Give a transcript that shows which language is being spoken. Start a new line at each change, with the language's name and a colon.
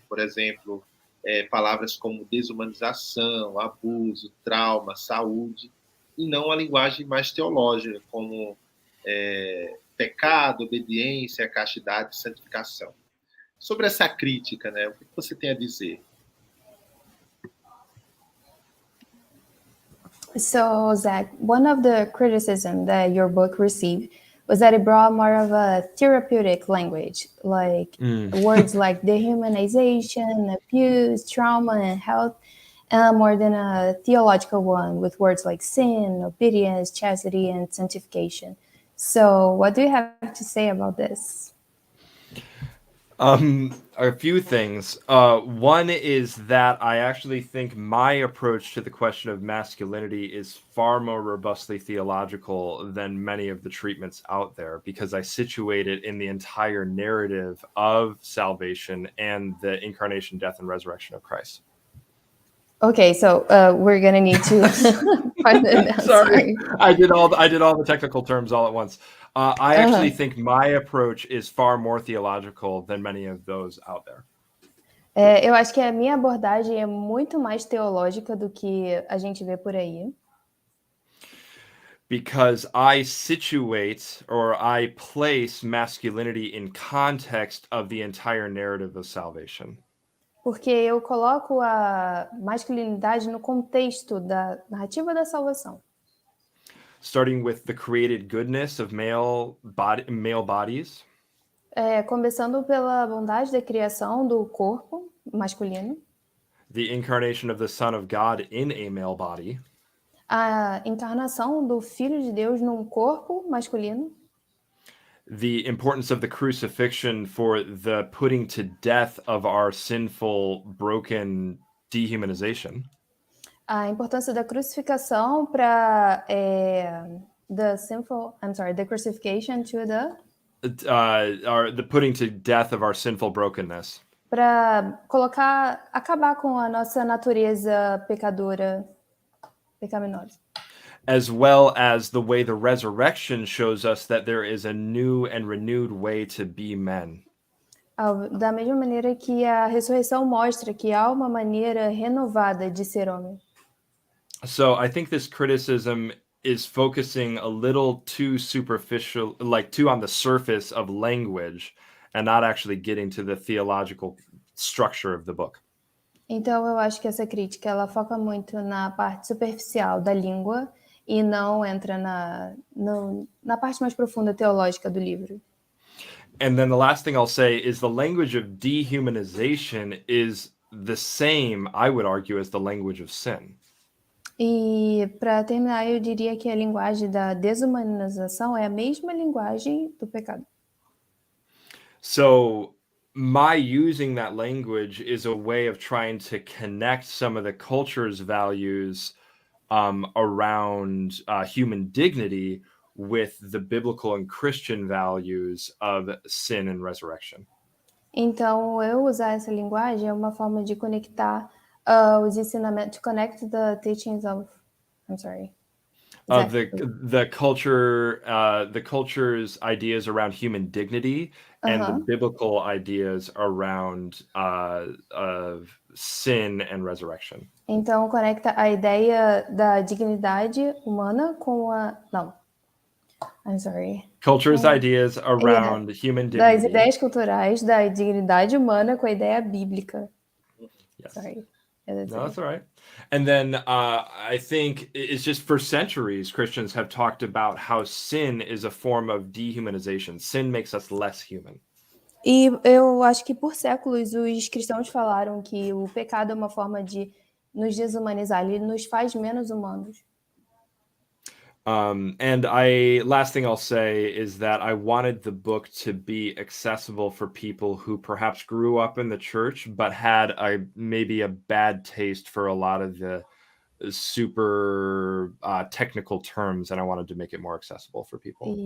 Portuguese: Por exemplo, palavras como desumanização, abuso, trauma, saúde, e não a linguagem mais teológica, como pecado, obediência, castidade, santificação. Sobre essa crítica, né? O que você tem a dizer?
English: So, Zach, one of the criticism that your book received was that it brought more of a therapeutic language, like words like dehumanization, abuse, trauma, and health, more than a theological one with words like sin, obedience, chastity, and sanctification. So, what do you have to say about this? A few things. One is that I actually think my approach to the question of masculinity is far more robustly theological than many of the treatments out there, because I situate it in the entire narrative of salvation and the incarnation, death, and resurrection of Christ. Okay, so we're gonna need to pardon that. Sorry, I did all the technical terms all at once. I actually think my approach is far more theological than many of those out there.
Portuguese: Eu acho que a minha abordagem é muito mais teológica do que a gente vê por aí.
English: Because I situate or I place masculinity in context of the entire narrative of salvation.
Portuguese: Porque eu coloco a masculinidade no contexto da narrativa da salvação.
English: Starting with the created goodness of male bodies.
Portuguese: Começando pela bondade da criação do corpo masculino.
English: The incarnation of the Son of God in a male body.
Portuguese: A encarnação do Filho de Deus num corpo masculino.
English: The importance of the crucifixion for the putting to death of our sinful, broken dehumanization.
Portuguese: A importância da crucificação para
English: the crucifixion to the putting to death of our sinful brokenness.
Portuguese: Para acabar com a nossa natureza pecaminosa.
English: As well as the way the resurrection shows us that there is a new and renewed way to be men.
Portuguese: Da mesma maneira que a ressurreição mostra que há uma maneira renovada de ser homem.
English: So I think this criticism is focusing a little too superficial, like too on the surface of language, and not actually getting to the theological structure of the book.
Portuguese: Então eu acho que essa crítica ela foca muito na parte superficial da língua e não entra na parte mais profunda teológica do livro.
English: And then the last thing I'll say is the language of dehumanization is the same, I would argue, as the language of sin.
Portuguese: E para terminar, eu diria que a linguagem da desumanização é a mesma linguagem do pecado.
English: So my using that language is a way of trying to connect some of the culture's values around human dignity with the biblical and Christian values of sin and resurrection.
Portuguese: Então, eu usar essa linguagem é uma forma de conectar os ensinamentos,
English: to connect the teachings of, of Exactly. the culture's ideas around human dignity and the biblical ideas around of sin and resurrection.
Portuguese: Então, conecta a ideia da dignidade humana com a... Não.
English: I'm sorry. Culture's ideas around human dignity.
Portuguese: Das ideias culturais da dignidade humana com a ideia bíblica.
English: Yes. Sorry. No, that's all right. And then I think it's just for centuries, Christians have talked about how sin is a form of dehumanization. Sin makes us less human.
Portuguese: E eu acho que por séculos os cristãos falaram que o pecado é uma forma de nos desumanizar, ele nos faz menos humanos.
English: And last thing I'll say is that I wanted the book to be accessible for people who perhaps grew up in the church, but had maybe a bad taste for a lot of the super technical terms, and I wanted to make it more accessible for people.